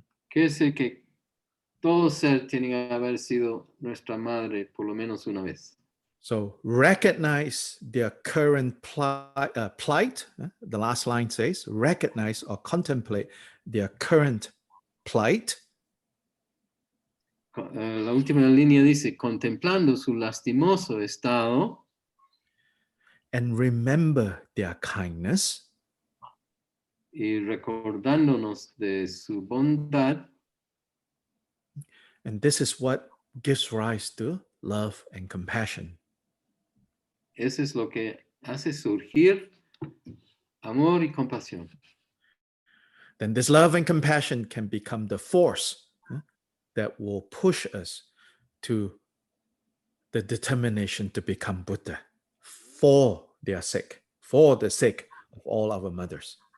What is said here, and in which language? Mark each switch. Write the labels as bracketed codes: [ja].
[es] Quiere decir que todo ser tiene que haber sido nuestra madre por lo menos una vez. [en] So recognize their current plight. The last line says, recognize or contemplate their current plight. [es] La última línea dice, contemplando su lastimoso estado. [en] And remember their kindness. [es] Y recordándonos de su bondad. [en] And this is what gives rise to love and compassion. [es] Eso es lo que hace surgir amor y compasión. [en] Then this love and compassion can become the force that will push us to the determination to become Buddha for their sake, for the sake of all our mothers.